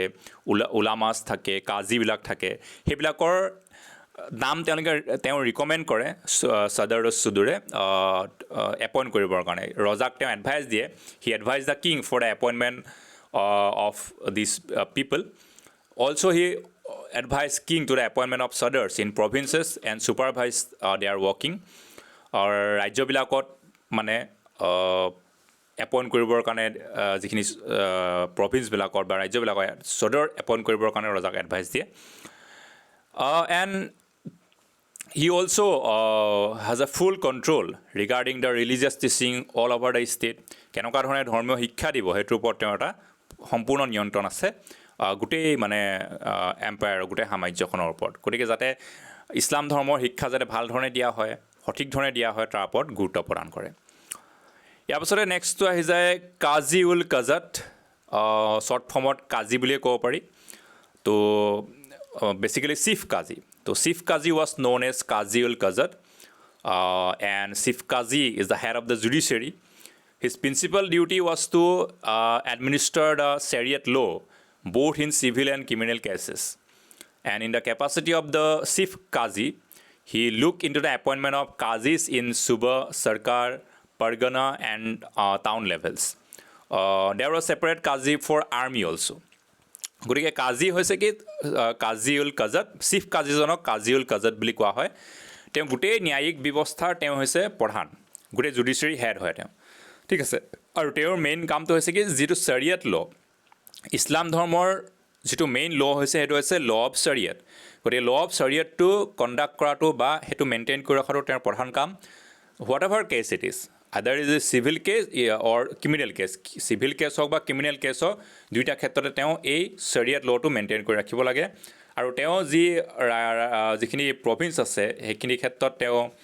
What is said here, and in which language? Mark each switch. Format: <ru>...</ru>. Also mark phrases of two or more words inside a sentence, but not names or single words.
<as>উলামাছ থাকে কাজিবিলাক থাকে সেইবিলাকৰ নাম তেওঁ ৰিকমেণ্ড কৰে সদৰ চুদুৰে এপইণ্ট কৰিবৰ কাৰণে ৰজাক তেওঁ এডভাইচ দিয়ে</as> <en>he advise the king for the appointment of this people also he advise king to the appointment of sadars in provinces and supervise they are working</en> <as>ৰাজ্যবিলাকত মানে এপইণ্ট কৰিবৰ কাৰণে যিখিনি প্ৰভিন্সবিলাকত বা ৰাজ্যবিলাকত সদৰ এপইণ্ট কৰিবৰ কাৰণে ৰজাক এডভাইচ দিয়ে এণ্ড</as> <en>he also has a full control regarding the religious teaching all over the state</en> <as>কেনেকুৱা ধৰণে ধৰ্মীয় শিক্ষা দিব সেইটোৰ ওপৰত তেওঁৰ এটা সম্পূৰ্ণ নিয়ন্ত্ৰণ আছে গোটেই মানে এম্পায়াৰ গোটেই সাম্ৰাজ্যখনৰ ওপৰত গতিকে যাতে ইছলাম ধৰ্মৰ শিক্ষা যাতে ভাল ধৰণে দিয়া হয় সঠিক ধৰণে দিয়া হয় তাৰ ওপৰত গুৰুত্ব প্ৰদান কৰে ইয়াৰ পাছতে নেক্সটটো আহি যায় কাজি উল কাজাত শ্বৰ্ট ফৰ্মত কাজি বুলিয়ে ক'ব পাৰি তো বেচিকেলি চিফ কাজি</as> <en>So Chief Qazi was known as Qazi ul Qazat and Chief Qazi is the head of the judiciary. His principal duty was to administer the Shariat law both in civil and criminal cases. And in the capacity of the Chief Qazi, he looked into the appointment of Qazis in Suba, Sarkar, Pargana and town levels. There was a separate Qazi for army also.</en> <as>গতিকে কাজি হৈছে কি কাজি উল কাজাত চিফ কাজিজনক কাজি উল কাজাত বুলি কোৱা হয় তেওঁ গোটেই ন্যায়িক ব্যৱস্থাৰ তেওঁ হৈছে প্ৰধান গোটেই</as> <en>judiciary head</en> <as>হয় তেওঁ ঠিক আছে আৰু তেওঁৰ মেইন কামটো হৈছে কি যিটো শৰিয়ত ল ইছলাম ধৰ্মৰ যিটো</as> <en>main law</en> <as>হৈছে সেইটো হৈছে</as> <en>law of Shariat</en> <as>গতিকে</as> <en>law of Shariatটো</en> <as>কণ্ডাক্ট কৰাটো বা সেইটো মেইনটেইন কৰি ৰখাটো তেওঁৰ প্ৰধান কাম</as> <en>what ever case it is other is a civil case or criminal case civil case</en> <as>হওক বা</as> <en>criminal case</en> <as>হওক দুইটা ক্ষেত্ৰতে তেওঁ এই শৰিয়ত লটো মেইনটেইন কৰি ৰাখিব লাগে আৰু তেওঁ যিখিনি প্ৰভিন্স আছে সেইখিনি ক্ষেত্ৰত তেওঁ</as>